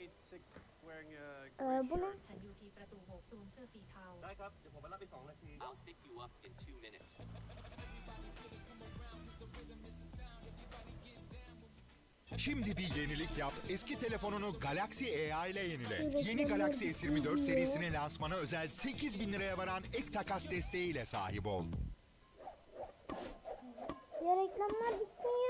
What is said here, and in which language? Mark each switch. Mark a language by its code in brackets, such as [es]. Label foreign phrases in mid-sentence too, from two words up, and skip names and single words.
[tr] Bu ne? [th] ฉันอยู่ที่ประตู6สวมเสื้อสีเทา ได้ครับ เดี๋ยวผมมารับไป2 นาที [en] I'll pick you up in 2 minutes. [tr] Şimdi bir yenilik yap, eski telefonunu Galaxy AI ile yenile. Yeni Galaxy S24 serisinin lansmana özel 8.000 liraya varan ek takas desteğiyle sahip ol. Ya reklamlar bitmiyor.